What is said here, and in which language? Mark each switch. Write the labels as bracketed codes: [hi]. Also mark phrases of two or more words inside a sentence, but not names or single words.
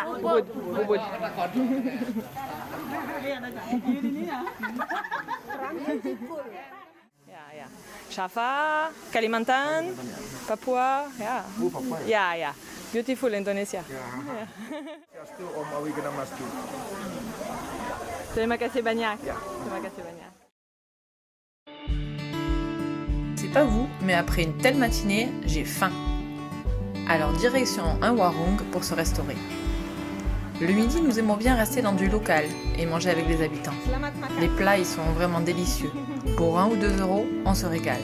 [id] Ubud. Ya. Java, Kalimantan, Papua, ya. [en] Ya. Beautiful Indonesia. [id] Om Awi kena masjid. Terima kasih banyak. Terima kasih banyak. [fr] C'est pas vous, mais après une telle matinée, j'ai faim. Alors direction un warung pour se restaurer. Le midi, nous aimons bien rester dans du local et manger avec les habitants. Les plats y sont vraiment délicieux. Pour 1 ou 2 euros, on se régale.